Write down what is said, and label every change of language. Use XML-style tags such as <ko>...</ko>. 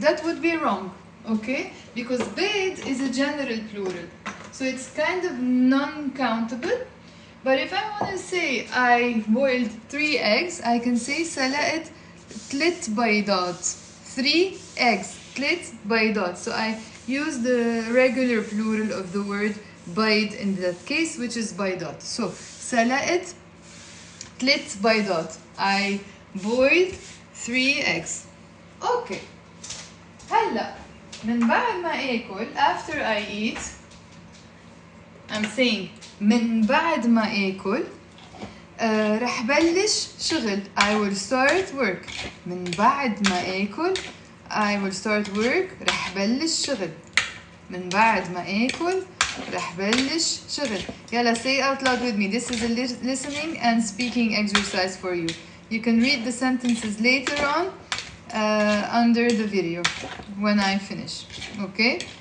<en>That would be wrong, okay, because بيض is a general plural, so it's kind of non-countable. But if I want to say I boiled 3 eggs, I can say</en> <ar>سلقت 3 بيضات.</ar> <en>3 eggs. 3 بيضات. So I use the regular plural of the word بيض in that case, which is بيضات.</en> <ar>So سلقت 3 بيضات.</ar> <en>I boiled 3 eggs. Okay.</en> <ar>هلا من بعد ما آكل,</ar> <en>after I eat, I'm saying</en> <ar>من بعد ما آكل رح بلش شغل.</ar> <en>I will start work.</en> <ar>من بعد ما آكل</ar> <en>I will start work.</en> <ar>رح بلش شغل. من بعد ما آكل رح بلش شغل.</ar> <en>يلا say out loud with me. This is a listening and speaking exercise for you. You can read the sentences later on under the video when I finish. Okay?</en>